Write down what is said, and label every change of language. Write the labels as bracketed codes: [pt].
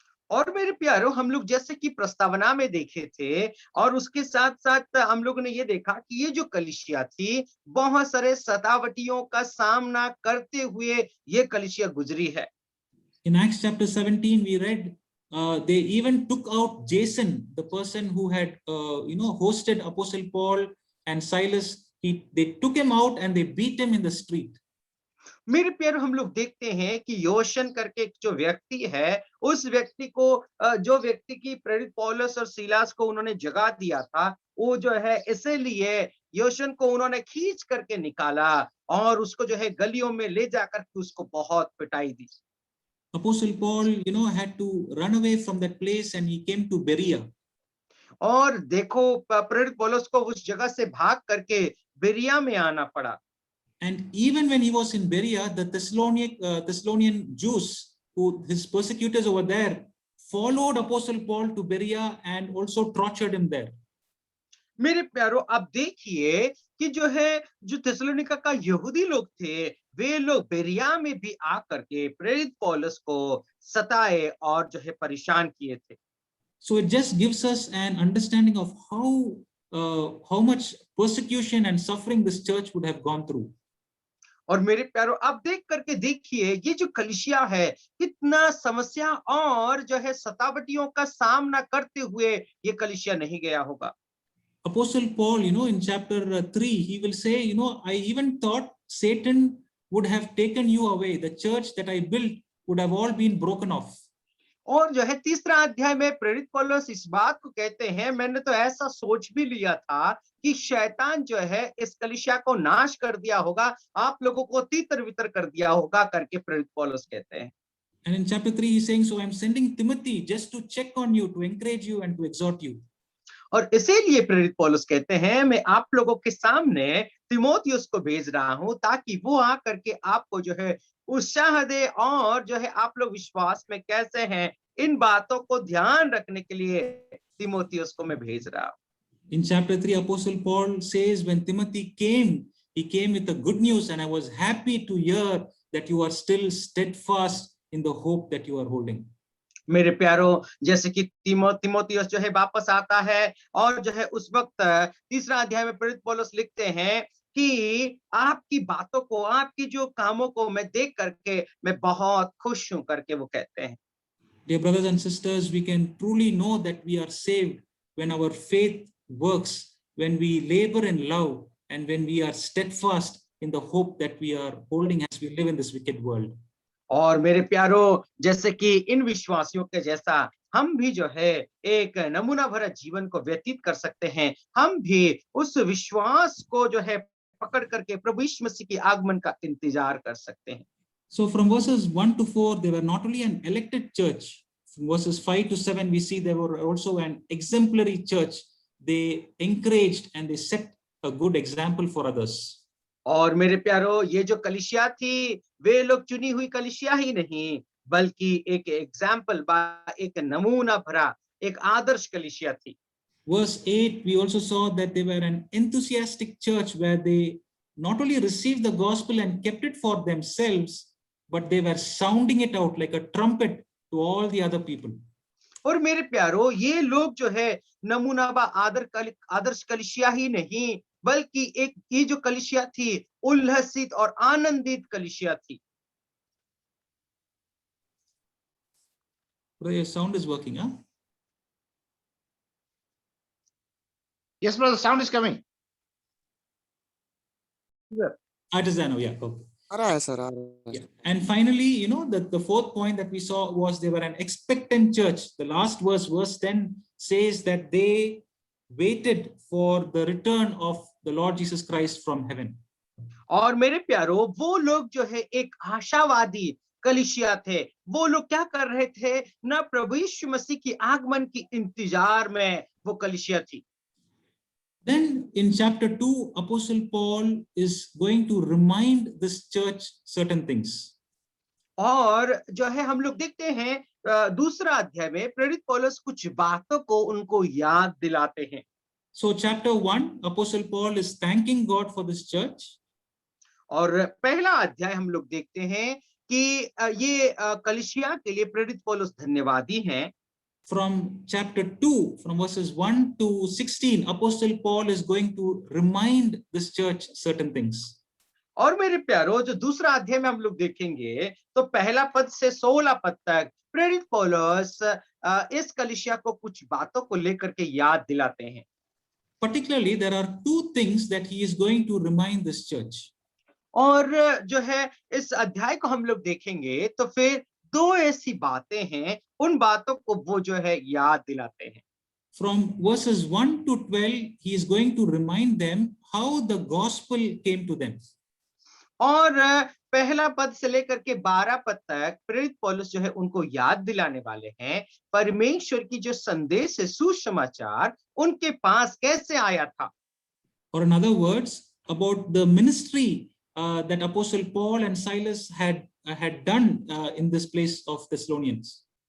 [hi] और मेरे प्यारो, हम लोग जैसे कि प्रस्तावना में देखे थे और उसके साथ साथ हम लोगों ने ये देखा कि ये जो कलीसिया थी, बहुत सारे सतावटियों का सामना करते हुए ये कलीसिया गुजरी है। [en] In Acts chapter 17, we read they even took out Jason, the person who had hosted Apostle Paul and Silas. They took him out and they beat him in the street. [hi] मेरे प्यारो, हम लोग देखते हैं कि योशन करके एक जो व्यक्ति है, उस व्यक्ति को जो व्यक्ति की प्रेरित पौलुस और सीलास को उन्होंने जगा दिया था, वो जो है इसीलिए योशन को उन्होंने खींच करके निकाला और उसको जो है गलियों में ले जाकर के उसको बहुत पिटाई दी। [en] Apostle Paul, had to run away from that place and he came to Berea. [hi] और देखो, प्रेरित पौलुस को उस जगह से भाग करके बेरिया में आना पड़ा। [en] And even when he was in Berea, the Thessalonian Jews, who his persecutors over there, followed Apostle Paul to Berea and also tortured him there. [hi] मेरे प्यारो, अब देखिए कि जो है, जो थिस्सलुनीका का यहूदी लोग थे, वे लोग बेरिया में भी आकर के प्रेरित पौलुस को सताए और जो है परेशान किए थे। [en] So it just gives us an understanding of how much persecution and suffering this church would have gone through. [hi] और मेरे प्यारो, अब देख करके देखिए ये जो कलीसिया है, कितना समस्या और जो है सतावटियों का सामना करते हुए ये कलीसिया नहीं गया होगा। [en] Apostle Paul, in chapter 3, he will say, I even thought Satan would have taken you away. The church that I built would have all been broken off. [hi] और जो है तीसरा अध्याय में प्रेरित पौलुस इस बात को कहते हैं, मैंने तो ऐसा सोच भी लिया था कि शैतान जो है इस कलीसिया को नाश कर दिया होगा, आप लोगों को तीतर वितर कर दिया होगा करके प्रेरित पौलुस कहते हैं। [en] And in chapter 3, he's saying, so I'm sending Timothy just to check on you, to encourage you and to exhort you. [hi] और इसीलिए प्रेरित पौलुस कहते हैं, मैं आप लोगों के सामने तीमुथियुस को भेज रहा हूं ताकि वो आकर के आपको जो है उत्साह दे और जो है आप लोग विश्वास में कैसे हैं, इन बातों को ध्यान रखने के लिए तीमुथियुस को मैं भेज रहा हूं। [en] In chapter 3, Apostle Paul says, when Timothy came, he came with the good news, and I was happy to hear that you are still steadfast in the hope that you are holding. [hi] मेरे प्यारो, जैसे कि तीमुथियुस जो है वापस आता है और जो है उस वक्त तीसरा अध्याय में प्रेरित पौलुस लिखते हैं कि आपकी बातों को, आपकी जो कामों को मैं देख करके मैं बहुत खुश हूं करके वो कहते हैं। [en] Dear brothers and sisters, we can truly know that we are saved when our faith works, when we labor in love, and when we are steadfast in the hope that we are holding as we live in this wicked world. [hi] और मेरे प्यारो, जैसे कि इन विश्वासियों के जैसा हम भी जो है एक नमूना भरा जीवन को व्यतीत कर सकते हैं। हम भी उस विश्वास को जो है पकड़ करके प्रभु यीशु मसीह की आगमन का इंतजार कर सकते हैं। [en] So from verses 1 to 4, they were not only an elected church. From verses 5 to 7, we see they were also an exemplary church. They encouraged and they set a good example for others. [hi] और मेरे प्यारो, ये जो कलीसिया थी, वे लोग चुनी हुई कलीसिया ही नहीं, बल्कि एक एग्जाम्पल, एक नमूना भरा, एक आदर्श कलीसिया थी। [en] Verse 8, we also saw that they were an enthusiastic church where they not only received the gospel and kept it for themselves, but they were sounding it out like a trumpet to all the other people. [hi] और मेरे प्यारो, ये लोग जो है नमूना आदर्श कलीसिया ही नहीं, बल्कि एक ये जो कलीसिया थी उल्लसित और आनंदित कलीसिया थी। [en] Your sound is working, huh? Yes, brother, sound is coming. It is there now, yeah. Okay. [hi] आ रहा है सर, आ रहा है [en] Yeah. And finally, you know, the fourth point that we saw was they were an expectant church. The last verse, verse 10, says that they waited for the return of the Lord Jesus Christ from heaven. [hi] और मेरे प्यारो, वो लोग जो है एक आशावादी कलीसिया थे। वो लोग क्या कर रहे थे? ना प्रभु यीशु मसीह की आगमन की इंतजार में वो कलीसिया थी। [en] Then in chapter 2, Apostle Paul is going to remind this church certain things. [hi] और जो है हम लोग देखते हैं दूसरा अध्याय में प्रेरित पौलुस कुछ बातों को उनको याद दिलाते हैं। [en] So chapter 1, Apostle Paul is thanking God for this church. [hi] और पहला अध्याय हम लोग देखते हैं कि ये कलीसिया के लिए प्रेरित पौलुस धन्यवादी हैं। [en] From chapter 2, from verses 1 to 16, Apostle Paul is going to remind this church certain things. [hi] और मेरे प्यारो, जो दूसरा अध्याय में हम लोग देखेंगे तो पहला पद से 16 पद तक प्रेरित पौलुस इस कलीसिया को कुछ बातों को लेकर के याद दिलाते हैं। [en] Particularly, there are two things that he is going to remind this church. [hi] और जो है इस अध्याय को हम लोग देखेंगे तो फिर दो ऐसी बातें हैं, उन बातों को वो जो है याद दिलाते हैं। [en] From verses 1 to 12, he is going to remind them how the gospel came to them. [hi] और पहला पद से लेकर के 12 पद तक प्रेरित पौलुस जो है उनको याद दिलाने वाले हैं परमेश्वर की जो संदेश है, सुसमाचार उनके पास कैसे आया था। [en] Or in other words, about the ministry that Apostle Paul and Silas had done in this place of Thessalonians.